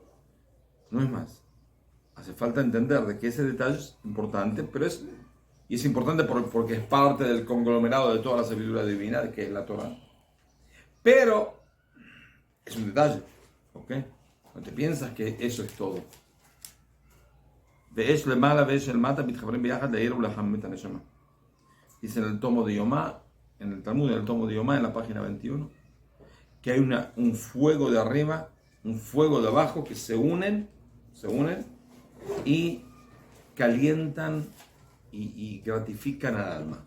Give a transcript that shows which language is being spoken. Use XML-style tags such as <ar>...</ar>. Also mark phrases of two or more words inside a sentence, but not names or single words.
<es>Hace falta entender de que ese detalle es importante, pero es importante porque es parte del conglomerado de toda la sabiduría divina, que es la Torah. Pero es un detalle, ¿ok? No te piensas que eso es todo.</es> <he>ואש למעלה ואש אל מטה מתחברים ביחד להאיר ולחמם את הנשמה.</he> <es>Dice en el tomo de Yomá, en el Talmud, en el tomo de Yomá, en la página 21, que hay un fuego de arriba, un fuego de abajo que se unen y calientan y gratifican al alma.</es>